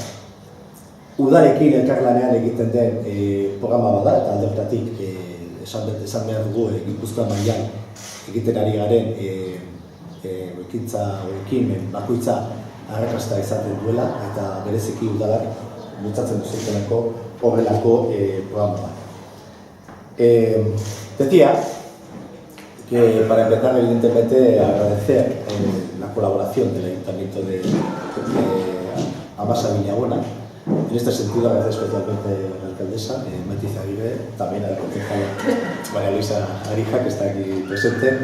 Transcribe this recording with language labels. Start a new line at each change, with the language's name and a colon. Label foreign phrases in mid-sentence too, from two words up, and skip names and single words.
Basque: Udarekin elkarlanean egiten den programa bada eta alde horretatik esan behar dugu Gipuzkoa mailan egiten ari garen ekimen bakoitza arrakasta izaten duela eta bereziki udalak bultzatzen duzuteneko horrelako programa bat.
Spanish: Decía que para empezar evidentemente agradecer la colaboración del Ayuntamiento de Amasa Villagona. En este sentido agradecer especialmente a la alcaldesa, Matiz Aguirre, también a la concejala María Luisa Arija, que está aquí presente.